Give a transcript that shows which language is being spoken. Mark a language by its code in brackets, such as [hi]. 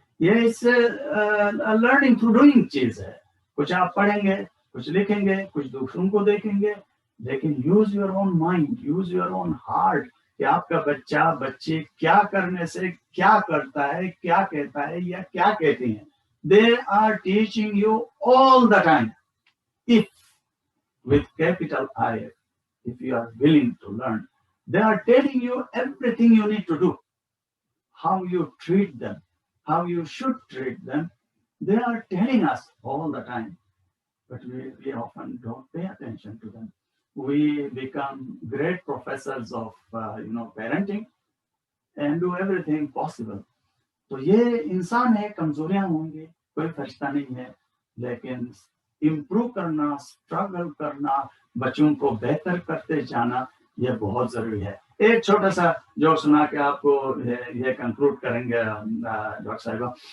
[ur] یہ اس [en] learning through doing [ur] چیز ہے. کچھ آپ پڑھیں گے، کچھ لکھیں گے، کچھ دوسروں کو دیکھیں گے، لیکن [en] use your own mind, use your own heart, [ur] کہ آپ کا بچہ بچے کیا کرنے سے کیا کرتا ہے، کیا کہتا ہے یا کیا کہتی ہیں. [en] They are teaching you all the time. If with capital I, if you are willing to learn, they are telling you everything you need to do. How you treat them, how you should treat them, they are telling us all the time. But we often don't pay attention to them. We become great professors of parenting and do everything possible. [ur] تو یہ انسان ہے، کمزوریاں ہوں گی، کوئی فرشتہ نہیں ہے، لیکن امپروو کرنا، اسٹرگل کرنا، بچوں کو بہتر کرتے جانا یہ بہت ضروری ہے. ایک چھوٹا سا جو سنا کے آپ کو یہ کنکلوڈ کریں گے ڈاکٹر صاحبہ.